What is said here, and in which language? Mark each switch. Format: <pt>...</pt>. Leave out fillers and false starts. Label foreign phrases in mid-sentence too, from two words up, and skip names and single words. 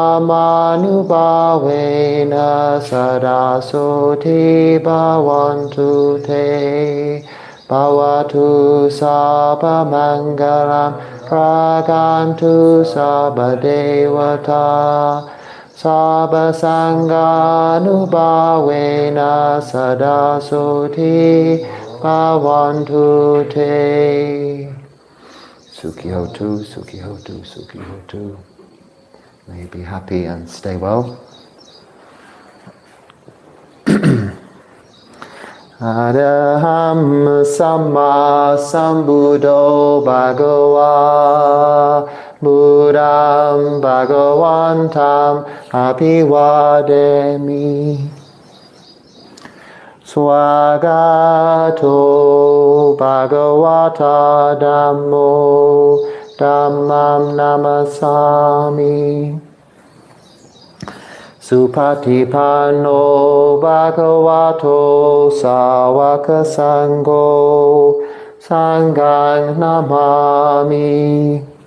<pi>dhammanubhavena sada soti bhavantu te bhavatu sabba mangalam ragantu sabba devata sabba sanghanubhavena sada soti bhavantu te. Sukhihotu, Sukhihotu, Sukhihotu.</pi> <en>May you be happy and stay well.</en> <pi>Araham Samma Sambuddho Bhagava Buddham Bhagavantam Abhivademi Swagato Bhagavata Dhammo Dhammam Namasami Supatipanno Bhagavato Sawaka Sangho Sanghang Namami.</pi>